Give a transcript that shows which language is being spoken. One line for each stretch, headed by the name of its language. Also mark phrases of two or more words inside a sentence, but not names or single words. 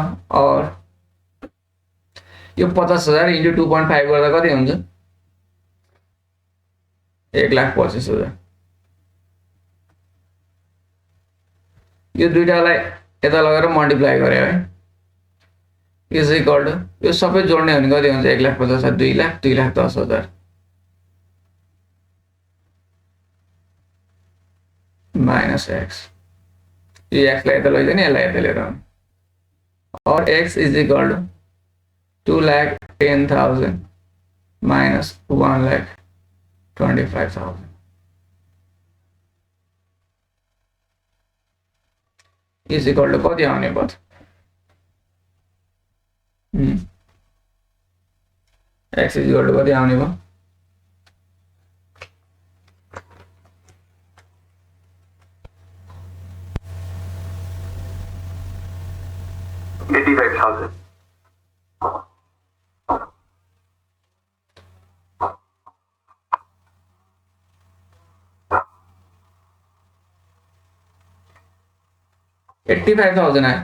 Nepali: और यो 50,000 इंटू 2.5 गर्दा कति हुन्छ 1,25,000। यो दुईटालाई यता लगेर मल्टिप्लाई गरे है
English: is equal to
Nepali: यो सबै जोड्ने हो भने कति हुन्छ 1,50,000, 2 लाख, 2,10,000
English: minus x.
Nepali: ये एक्स लाई यता लैजाने, यसलाई यता लिएर आउने और
English: x is equal to 2,10,000 minus 1,25,000 is equal to
Nepali: कति आउने भयो
English: x is equal to
Nepali: कति आउने भयो 85,000 85,000 आयो।